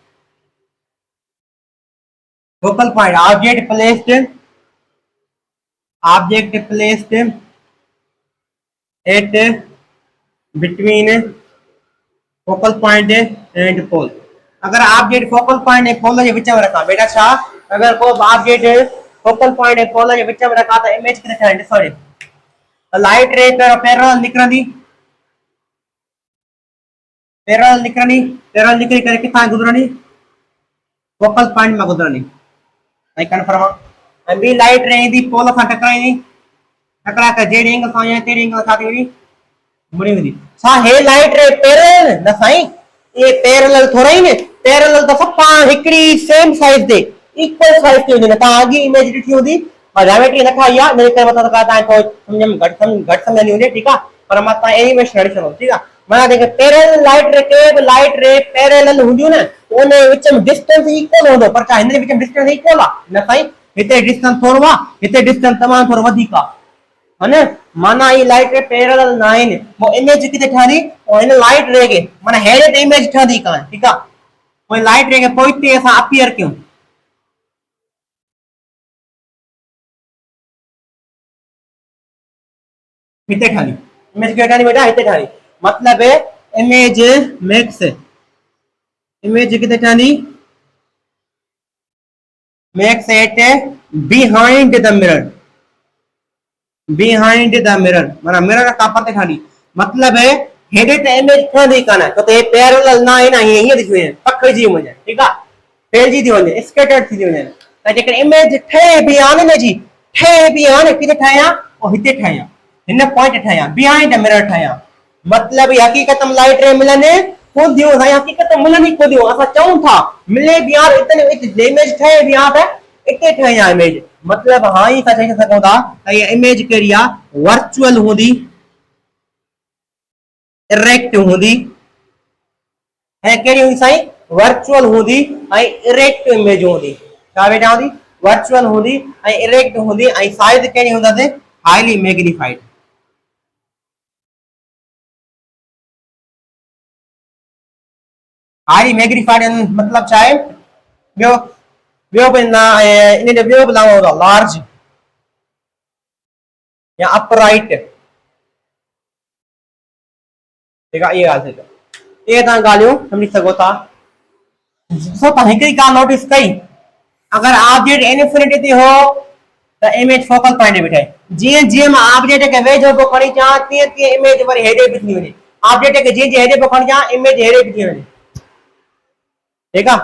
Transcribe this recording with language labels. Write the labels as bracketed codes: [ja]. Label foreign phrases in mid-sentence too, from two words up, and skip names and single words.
[en] focal point object placed at between focal point and pole. [sd] अगर ऑब्जेक्ट [en] focal point [sd] ऐं पोल जे विच में रखां बेटा, छा अगर को ऑब्जेक्ट [en] focal point [sd] ऐं पोल जे विच में रखां त इमेज किथे ठहंदी ॾिसो। [en] light ray parallel [sd] निकिरंदी, पैरेलल निकिरी करे किथां गुज़रंदी [en] focal point [sd] में गुज़रंदी। ऐं कन्फर्म आहे। ऐं ॿी [en] light ray [sd] ईंदी पोल सां टकराईंदी, टकराए करे जहिड़ी एंगल सां तहिड़ी एंगल छा थी वेंदी मुड़ी वेंदी। छा हे [en] light ray parallel [sd] न साईं, ये पैरेलल थोड़ा ही ने, पैरेलल तो सब पाण हिकड़ी [en] same size [sd] दे [en] equal size [sd] ते हुजे। तव्हां अॻे इमेज ॾिठी हूंदी, मां ज्योमेट्री न ठाही आहे, मेरे करे मतिलबु तव्हां थोरो सम्झ में घटि सम्झंदी हुजे ठीकु आहे, पर मां तव्हां एनिमेशन हणी छॾो ठीकु आहे। माना जेके [en] parallel light ray [sd] के बि [en] light ray parallel [sd] हूंदियूं न, उन विच में [en] distance equal [sd] हूंदो, पर छा हिन जे विच में [en] distance equal [sd] आहे न साईं, हिते डिस्टेंस थोरो आहे, हिते डिस्टेंस तमामु थोरो वधीक आहे, [hi] है न। [sd] माना ये [en] light ray parallel [sd] ना आहिनि, पोइ इमेज किथे ठहंदी और इन [en] light ray [sd] के माना हेड़े ते इमेज ठहंदी कान ठीकु आहे। पोइ [en] light ray [sd] खे पोइ हिते असां अपीयर कयूं, हिते ठहंदी इमेज किथे ठहंदी बेटा हिते ठहंदी। मतलब [en] image max, [sd] इमेज किथे ठहंदी [en] max at behind the mirror, behind the mirror [sd] माना मिरर खां परते ठहंदी। मतलब हेॾे त इमेज ठहंदी कान छो त हे पैरेलल न आहे न, हीअं थी वञे पखिड़िजी वञे ठीकु आहे, फैलिजी थी वञे स्कैटर्ड थी वञे। त जेकर इमेज ठहे बि आहे न जी, ठहे बि आहे न, किथे ठाहियां और हिते ठाहियां, हिन पॉइंट ठाहियां [en] behind the mirror [sd] ठाहियां। मतलब हक़ीक़त में [en] light ray [sd] मिलनि खुदियूं, साईं हक़ीक़त मिलनि खुदियूं, असां चऊं था मिले बि आहे, इतने इमेज ठहे बि आहे त इते ठाहियां इमेज। मतलब हाँ ही असां चई सघूं था त इहा इमेज कहिड़ी आहे वर्चुअल हूंदी, इरेक्ट हूंदी, ऐं कहिड़ी हूंदी साईं वर्चुअल हूंदी ऐं [en] erect image [sd] हूंदी। छा वेठा हूंदी वर्चुअल हूंदी ऐं इरेक्ट हूंदी, ऐं साइज कहिड़ी हूंदसि [en] highly magnified. highly magnified [sd] मतलब छा आहे ॿियो, ॿियो बि इन जो ॿियो बि नालो हूंदो आहे लार्ज या अपराइट ठीकु आहे। इहे ॻाल्हि थिए इहे तव्हां ॻाल्हियूं सम्झी सघो था। ॾिसो तव्हां हिकिड़ी ॻाल्हि नोटिस कई, अगर [en] object infinity [sd] ते हो त इमेज [en] focal point [sd] ते बीठे, जीअं जीअं मां ऑब्जेक्ट खे वेझो पियो खणी अचां तीअं तीअं इमेज वरी हेॾे बि थी वञे, ऑब्जेक्ट खे जीअं जीअं हेॾे पियो खणी अचां इमेज हेॾे बि थी वञे ठीकु आहे।